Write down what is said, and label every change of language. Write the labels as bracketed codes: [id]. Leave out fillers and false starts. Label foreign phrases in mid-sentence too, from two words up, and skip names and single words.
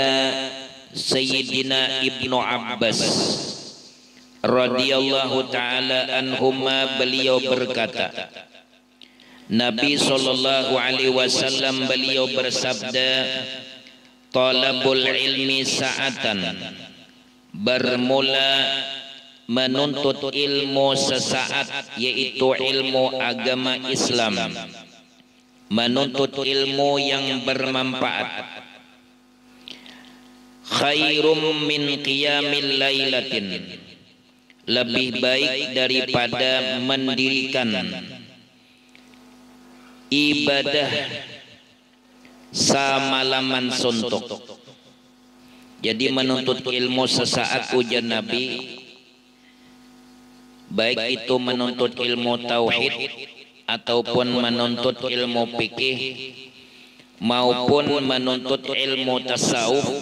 [id] Sayyidina Ibnu Abbas [ar] radhiyallahu taala anhuma, [id] beliau berkata, Nabi [ar] sallallahu alaihi wasallam [id] beliau bersabda, [ar] talabul ilmi sa'atan, [id] bermula menuntut ilmu sesaat, yaitu ilmu agama Islam, menuntut ilmu yang bermanfaat, [ar] khairum min qiyamil lailatin, [id] lebih baik daripada mendirikan ibadah samalaman suntuk. Jadi menuntut ilmu sesaat ujar Nabi, baik itu menuntut ilmu tauhid ataupun menuntut ilmu fikih maupun menuntut ilmu tasawuf,